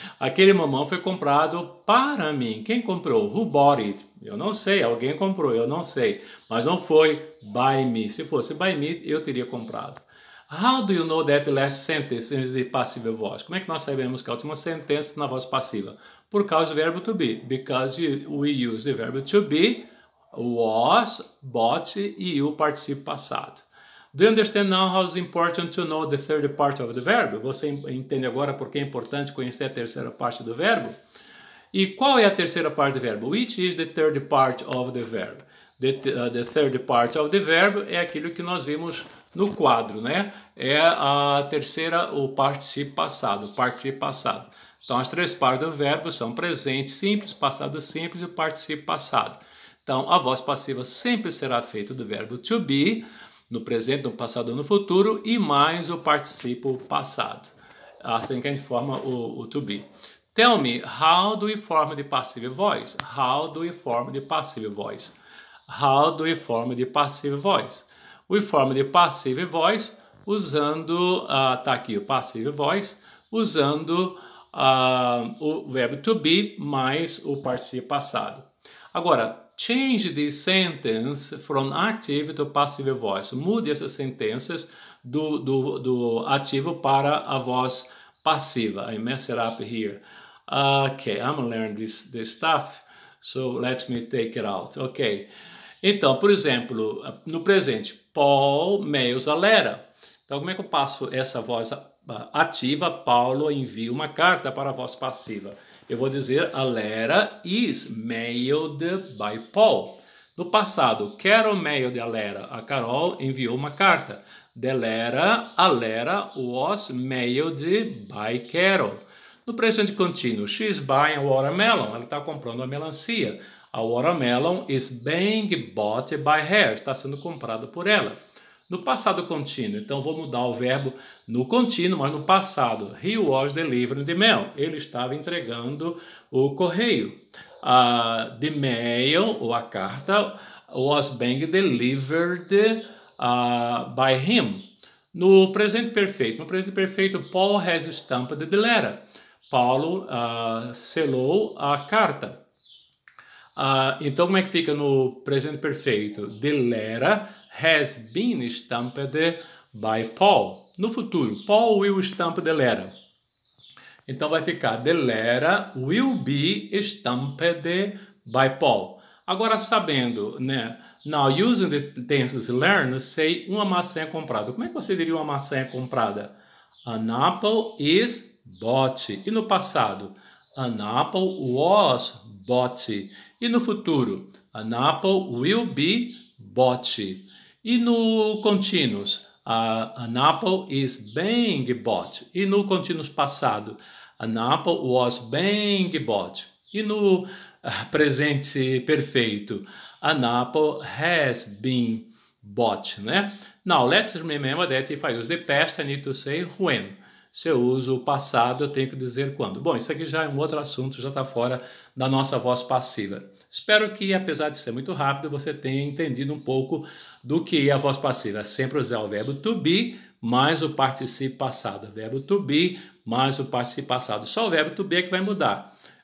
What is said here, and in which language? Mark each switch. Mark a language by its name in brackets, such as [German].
[Portuguese] Aquele mamão foi comprado para mim. Quem comprou? [English] Who bought it? [Portuguese] Eu não sei. Alguém comprou, eu não sei. Mas não foi by me. Se fosse by me, eu teria comprado. [English] How do you know that last sentence is the passive voice? [Portuguese] Como é que nós sabemos que a última sentença na voz passiva? Por causa do verbo to be. [English] Because we use the verb to be, was, bought [Portuguese] e o participo passado. [English] Do you understand now how it's important to know the third part of the verb? [Portuguese] Você entende agora por que é importante conhecer a terceira parte do verbo? E qual é a terceira parte do verbo? [English] Which is the third part of the verb? The third part of the verb [Portuguese] é aquilo que nós vimos no quadro, né? É a terceira, o particípio passado, Então, as três partes do verbo são presente simples, passado simples e o particípio passado. Então, a voz passiva sempre será feita do verbo to be, no presente, no passado ou no futuro, e mais o particípio passado. Assim que a gente forma o to be. [English] Tell me, how do we form the passive voice? How do we form the passive voice? How do we form the passive voice? We form the passive voice usando, tá aqui o passive voice, usando o verbo to be mais o particípio passado. Agora, change this sentence from active to passive voice. [Portuguese] Mude essas sentenças do ativo para a voz passiva. [English] I mess it up here. Okay, I'm gonna learn this stuff, so let me take it out. Ok. [Portuguese] Então, por exemplo, no presente, [English] Paul mails a letter. [Portuguese] Então, como é que eu passo essa voz ativa? Paulo envia uma carta para a voz passiva. Eu vou dizer [English] a letter is mailed by Paul. [Portuguese] No passado, [English] Carol mailed a letter. [Portuguese] A Carol enviou uma carta. [English] A letter was mailed by Carol. [Portuguese] No presente contínuo, [English] she is buying a watermelon. [Portuguese] Ela está comprando uma melancia. [English] A watermelon is being bought by her. [Portuguese] Está sendo comprada por ela. No passado contínuo, então vou mudar o verbo no contínuo, mas no passado. [English] He was delivering the mail. [Portuguese] Ele estava entregando o correio. [English] The mail, [Portuguese] ou a carta, [English] was being delivered by him. [Portuguese] No presente perfeito, [English] Paul has stamped the letter. [Portuguese] Paulo selou a carta. Então, como é que fica no presente perfeito? [English] The letter has been stamped by Paul. [Portuguese] No futuro, [English] Paul will stamp the letter. [Portuguese] Então, vai ficar [English] the letter will be stamped by Paul. [Portuguese] Agora, sabendo, né? [English] Now, using the tenses learned, say [Portuguese] uma maçã é comprada. Como é que você diria uma maçã é comprada? [English] An apple is bought. [Portuguese] E no passado? [English] An apple was bought. [Portuguese] E no futuro? [English] An apple will be bought. [Portuguese] E no contínuos? [English] An apple is being bought. [Portuguese] E no contínuos passado? [English] An apple was being bought. [Portuguese] E no presente perfeito? [English] An apple has been bought, né? Now, let's remember that if I use the past, I need to say when. [Portuguese] Se eu uso o passado, eu tenho que dizer quando. Bom, isso aqui já é um outro assunto, já está fora da nossa voz passiva. Espero que, apesar de ser muito rápido, você tenha entendido um pouco do que é a voz passiva. É sempre usar o verbo to be mais o particípio passado. Verbo to be mais o particípio passado. Só o verbo to be é que vai mudar.